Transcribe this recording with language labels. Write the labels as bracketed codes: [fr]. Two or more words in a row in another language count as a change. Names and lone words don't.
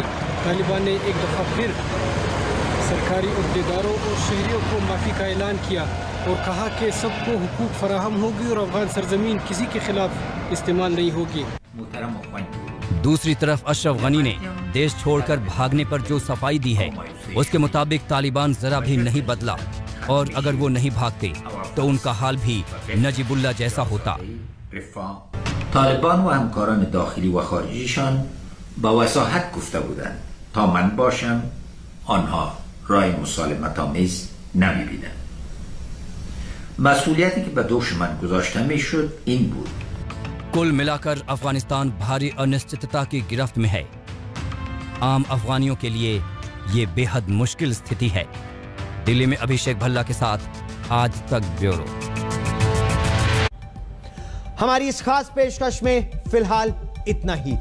[hi] तालिबान ने एक दफ़ा फिर सरकारी अहदेदारों और शहरियों को माफ़ी का ऐलान किया और कहा कि सबको हुकूक फराहम होगी और अफगान सरजमीन किसी के खिलाफ इस्तेमाल नहीं होगी। दूसरी तरफ अशरफ गनी ने देश छोड़कर भागने पर जो सफाई दी है उसके मुताबिक तालिबान जरा भी नहीं बदला और अगर वो नहीं भागते तो उनका हाल भी नजीबुल्ला जैसा होता। [fa] तालिबान و همکاران داخلی و خارجیشان با وضاحت گفته بودند تا من باشم آنها رای مسالمت آمیز نمی‌بینند. مسئولیتی که به دوش من گذاشته میشد این بود. [hi] कुल मिलाकर अफगानिस्तान भारी अनिश्चितता की गिरफ्त में है। आम अफगानियों के लिए ये बेहद मुश्किल स्थिति है। दिल्ली में अभिषेक भल्ला के साथ आज तक ब्यूरो। हमारी इस खास पेशकश में फिलहाल इतना ही।